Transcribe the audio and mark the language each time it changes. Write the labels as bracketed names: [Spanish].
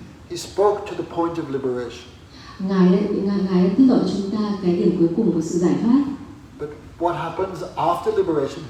[English] He spoke to the point of liberation. [Vietnamese] Ngài đã tiết lộ chúng ta cái điểm cuối cùng của sự giải thoát. [English] But what happens after liberation?